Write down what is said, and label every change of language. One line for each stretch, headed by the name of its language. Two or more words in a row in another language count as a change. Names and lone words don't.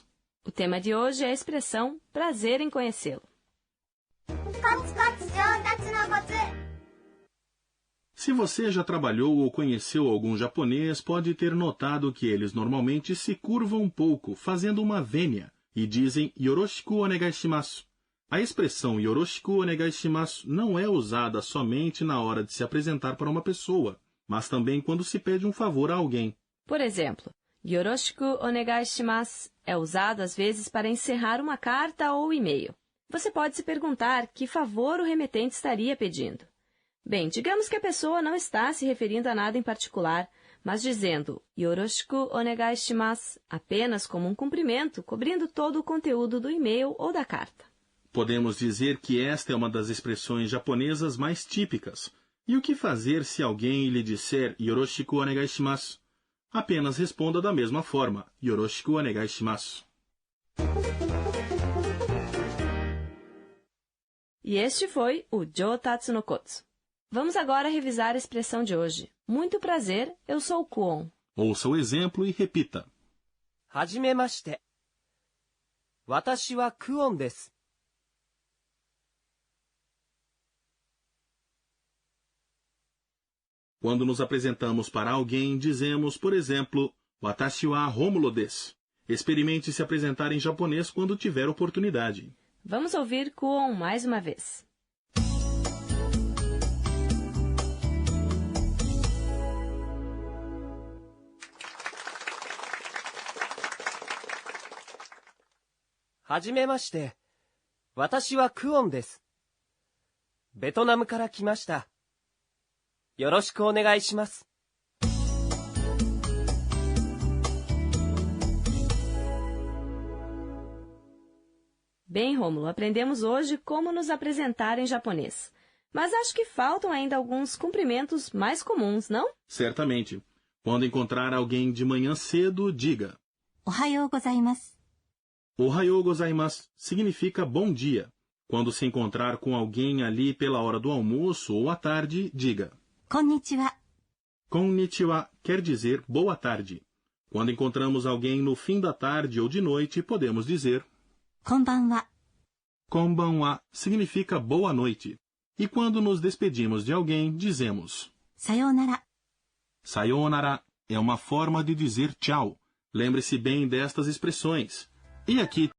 Portuguese: O tema de hoje é a expressão prazer em conhecê-lo. Se você já trabalhou ou conheceu algum japonês, pode ter notado que eles normalmente se curvam um pouco, fazendo uma vênia, e dizem
Japanese: よろしくお願いします.
Portuguese: A expressão
Japanese: よろしくお願いします
Portuguese: não é usada somente na hora de se apresentar para uma pessoa, mas também quando se pede um favor a alguém. Por exemplo,
Japanese: よろしくお願いします
Portuguese: é usado às vezes para encerrar uma carta ou e-mail. Você pode se perguntar que favor o remetente estaria pedindo. Bem, digamos que a pessoa não está se referindo a nada em particular, mas dizendo
Japanese: よろしくお願いします
Portuguese: apenas como um cumprimento, cobrindo todo o conteúdo do e-mail ou da carta. Podemos dizer que esta é uma das expressões japonesas mais típicas. E o que fazer se alguém lhe disser
Japanese: よろしくお願いします?
Portuguese: Apenas responda da mesma forma,
Japanese: よろしくお願いします.
Portuguese: E este foi o Jotatsu no Kotsu. Vamos agora revisar a expressão de hoje. Muito prazer, eu sou o Kuon. Ouça o exemplo e repita.
Japanese: はじめまして。私はクオンです。
Portuguese: Quando nos apresentamos para alguém, dizemos, por exemplo,
Japanese: 私はロムロです.
Portuguese: Experimente se apresentar em japonês quando tiver oportunidade. Vamos ouvir Kuon mais uma vez.
Japanese: はじめまして。私はクオンです。ベトナムから来ました。よろしくお願いします。
Portuguese: Bem, Rômulo, aprendemos hoje como nos apresentar em japonês. Mas acho que faltam ainda alguns cumprimentos mais comuns, não? Certamente. Quando encontrar alguém de manhã cedo, diga
Japanese: おはようございます。おはようございます
Portuguese: significa bom dia. Quando se encontrar com alguém ali pela hora do almoço ou à tarde, diga
Japanese: こんにちは。
Portuguese: Konnichiwa quer dizer boa tarde. Quando encontramos alguém no fim da tarde ou de noite, podemos dizer
Japanese: こんばんは。
Portuguese: Konbanwa significa boa noite. E quando nos despedimos de alguém, dizemos
Japanese: さようなら。
Portuguese: Sayonara é uma forma de dizer tchau. Lembre-se bem destas expressões. E aqui